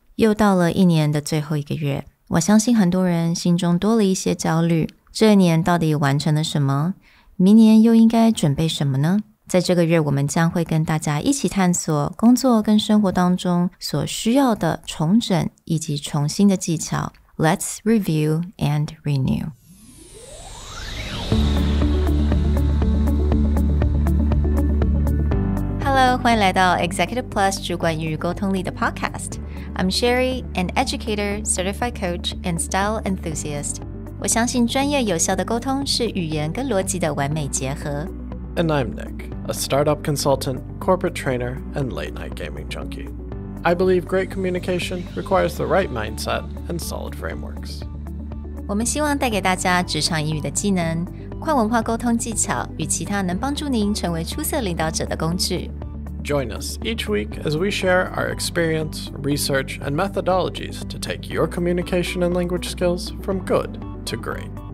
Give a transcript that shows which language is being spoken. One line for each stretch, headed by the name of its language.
Chinese: 又到了一年的最后一个月，我相信很多人心中多了一些焦虑。这一年到底完成了什么？明年又应该准备什么呢？在这个月，我们将会跟大家一起探索工作跟生活当中所需要的重整以及重新的技巧。
English: Let's review and renew.Hello，
Chinese: 欢迎来到 Executive Plus 主管与沟通力的 Podcast.
English: I'm Sherry, an educator, certified coach, and style enthusiast.
Chinese: 我相信专业有效的沟通是语言跟逻辑的完美结合。
English: And I'm Nick, a startup consultant, corporate trainer, and late-night gaming junkie. I believe great communication requires the right mindset and solid frameworks.
Chinese: 我们希望带给大家职场英语的技能、跨文化沟通技巧与其他能帮助您成为出色领导者的工具。
English: Join us each week as we share our experience, research, and methodologies to take your communication and language skills from good to great.